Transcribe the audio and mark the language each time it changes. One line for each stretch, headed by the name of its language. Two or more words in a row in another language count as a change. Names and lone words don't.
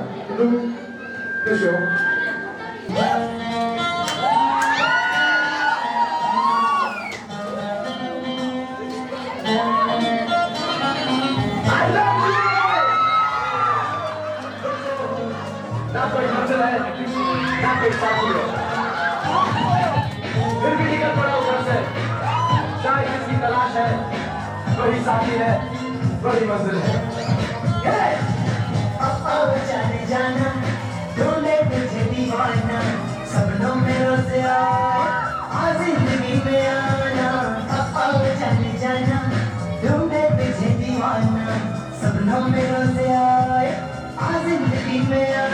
Hindi: လူပြည့်စုံ
English: I love you
Hindi: ना कोई मंजिल है ना कोई साथी है फिर भी निकल पड़ा ऊपर से शायद इसकी तलाश है वही साथी है वही मंजिल है जाने जाना ढूंढे तुझे दीवाना सपनों में रोज आए आ जिंदगी में आना जाने जाना ढूंढे तुझे दीवाना सपनों में रोज आए आ जिंदगी में